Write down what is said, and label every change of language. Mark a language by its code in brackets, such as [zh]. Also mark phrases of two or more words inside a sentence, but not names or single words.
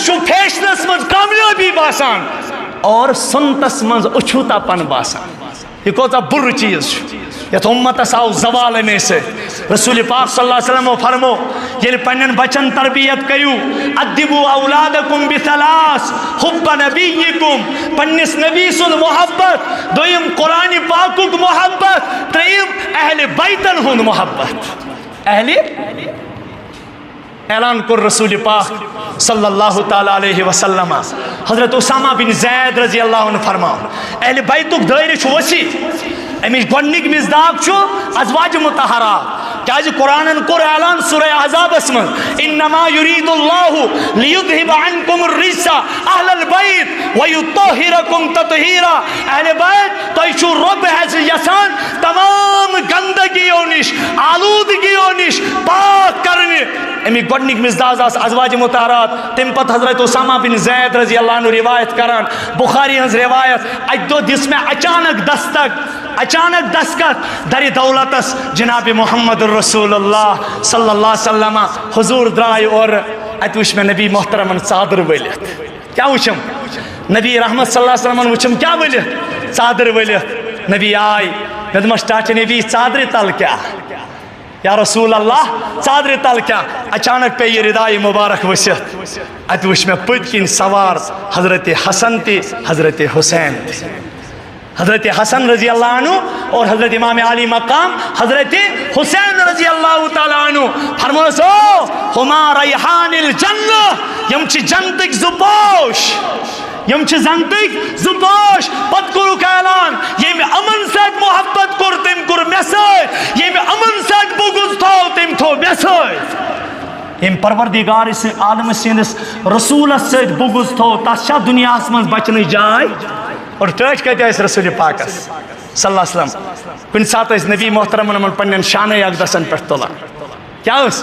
[ks] چھُ فیشنس منٛز کامیٲبی باسان اور سُنتس منٛز اچھوٗتا پن باسان یہ کوتاہ بُرٕ چیٖز چھُ یتھ اُمتس آو زوال امے سۭتۍ رسول پاک [ar] صلی اللہ علیہ وسلمو [ks] فرمو ییٚلہِ پننٮ۪ن بچن تربیت کٔرِو [ar] ادبو اولادکم بثلاث حب نبیکم [ks] پننِس نبی سُنٛد محبت دوٚیِم قرآنِ پاکُک محبت ترٛیٚیِم اہلِ بیتن ہُنٛد محبت اعلان کوٚر رسول پاک [ar] صلی اللہ تعالیٰ علیہ وسلم [ks] حضرت اسامہ بن زید [ar] رضی اللہ عنہ [ks] فرماو اہلِ بیتُک دٲیرٕ چھُ وسیع امِچ گۄڈنِک مِزداق چھُ ازواج مطہرات کیازِ قرآنن کوٚر اعلان سورہ احزابس منٛز [ar] انما یُریٖدُ اللہُ لیُذہِبَ عنکُم الرِجسَ اہل البیت ویطہرکم تطہیرا [ks] اہلِ بیت تۄہہِ چھُو رۄب حظ یژھان تمام گندگیو نِش آلوٗدگیو نِش پاک کرنہِ امیِکۍ گۄڈنِکۍ مِزداز آسہٕ ازواج مطہرات تمہِ پتہٕ حضرت اسامہ بن زید [ar] رضی اللہ عنہ [ks] روایت کران بخاری ہٕنٛز روایت اکہِ دۄہ دِژ مےٚ اچانک دستخط درِ دولتس جناب محمد الرسول اللہ [ar] صلی اللہ علیہ وسلم [ks] حضور درٛاے اورٕ اتہِ وٕچھ مےٚ نبی محترمن ژادر ؤلِتھ کیٛاہ وٕچھم نبی رحمت [ar] صلی اللہ علیہ [ks] وسلمن وٕچھم کیٛاہ ؤلِتھ ژادر ؤلِتھ نبی آے مےٚ دوٚپمس ٹاٹے نبی ژادرِ تل کیٛاہ [ar] یا رسول اللہ [ks] ژادرِ تل کیٛاہ اچانک پیٚیہِ یہِ ردایہِ مُبارک ؤسِتھ اتہِ وٕچھ مےٚ پٔتۍ کِنۍ سوار حضرت حسن تہِ حضرت حسین تہِ حضرت حسن [ar] رضی اللہ عنہ [ks] اور حضرت امام علی مقام حضرت حسین [ar] رضی اللہ تعالیٰ عنہ [ks] فرموس او [ar] ہما ریحان الجنہ [ks] یم چھِ جنتٕکۍ زٕ پوش یم چھِ جنتٕکۍ زٕ پوش پتہٕ کوٚرُکھ اعلان ییٚمہِ یِمن سۭتۍ محبت کوٚر تٔمۍ کوٚر مےٚ سۭتۍ ییٚمہِ یِمن سۭتۍ بغض تھوٚو تٔمۍ تھوٚو مےٚ سۭتۍ ییٚمہِ پروردگار عالم سٕنٛدِس رسوٗلس سۭتۍ بغض تھوٚو تس چھا دُنیاہس منٛز بچنٕچ جاے اور ٹٲٹھۍ کتہِ ٲسۍ رسول پاکس [ar] صلی اللہ علیہ وسلم [ks] کُنہِ ساتہٕ ٲسۍ نبی محترمن یِمن پننٮ۪ن شانَے اقدسن پٮ۪ٹھ تُلان کیٛاہ اوس